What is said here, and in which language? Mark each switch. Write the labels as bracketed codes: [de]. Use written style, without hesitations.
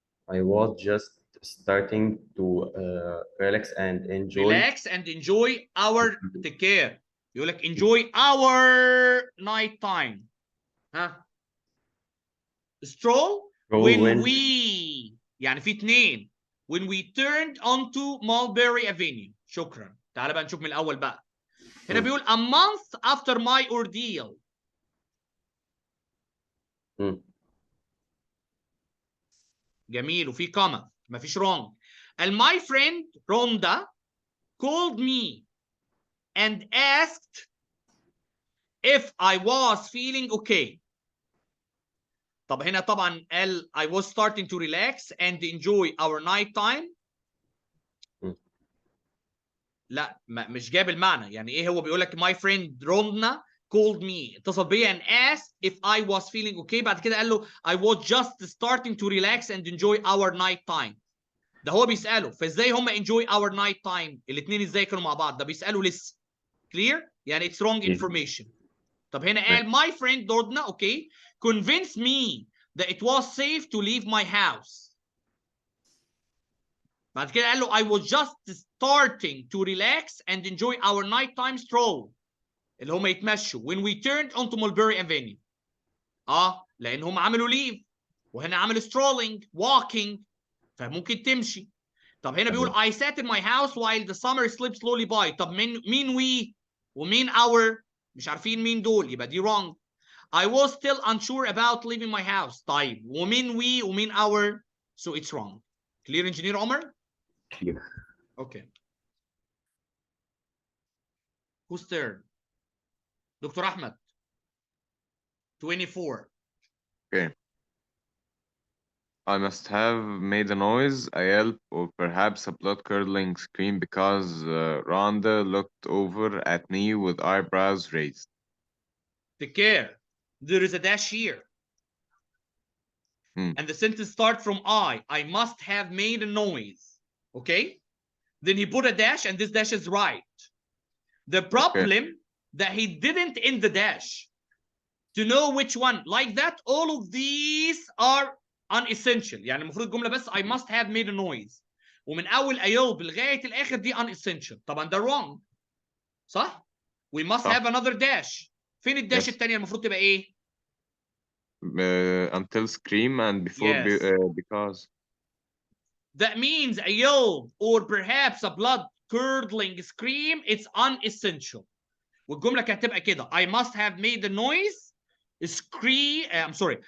[en] I was just starting to relax and enjoy. Relax and enjoy our take care. [ar] يقول لك [en] enjoy our night time. [ar] ها؟ [en] Stroll when we [ar] يعني في اتنين. [en] When we turned onto Mulberry Avenue. [ar] شكرا. تعالى بقى نشوف من الأول بقى. هنا بيقول [en] a month after my ordeal. [ar] جميل وفي كوما مفيش wrong. [en] And my friend Rhonda called me and asked if I was feeling okay. [ar] طب هنا طبعا قال [en] I was starting to relax and enjoy our night time. [ar] لا مش جاب المعنى. يعني ايه هو بيقول لك [en] my friend Rhonda called me [ar] اتصل بيا [en] and asked if I was feeling okay. [ar] بعد كده قال له [en] I was just starting to relax and enjoy our night time. [ar] ده هو بيسأله فازاي هم [en] enjoy our night time [ar] الاثنين ازاي كانوا مع بعض. ده بيسأله لسه. [en] clear [ar] يعني [en] it's wrong information. [ar] طب هنا قال [en] my friend Rhonda okay convinced me that it was safe to leave my house. [ar] بعد كده قال له [en] I was just starting to relax and enjoy our nighttime stroll [ar] اللي هم يتمشوا [en] when we turned onto Mulberry Avenue. [ar] لان هم عملوا leave وهنا عملوا [en] strolling walking [ar] فممكن تمشي. [en] طب هنا بيقول I sat in my house while the summer slipped slowly by. [ar] طب مين we ومين our مش عارفين مين دول يبقى دي wrong. [en] I was still unsure about leaving my house. [ar] طيب ومين [en] we ومين our so it's wrong. Clear Engineer Omar? Clear. Okay. Whose turn? Dr. Ahmed. 24. Okay. I must have made a noise, a yelp, or perhaps a blood-curdling scream because Rhonda looked over at me with eyebrows raised. Take care. There is a dash here. And the sentence starts from I must have made a noise. Okay? Then he put a dash and this dash is right. The problem that he didn't end the dash. To know which one. Like that, all of these are unessential. [ar] يعني المفروض الجملة بس [en] I must have made a noise. [ar] ومن أول أيوب لغاية الآخر دي unessential. طبعا ده wrong. [en] صح؟ We must have another dash. [ar] فين الداش الثانية المفروض تبقى إيه؟ [en] Until scream and before because. That means a yell or perhaps a blood-curdling scream. It's unessential. [ar] والجملة كانت هتبقى كده. [en] I must have made a noise. Scream. I'm sorry.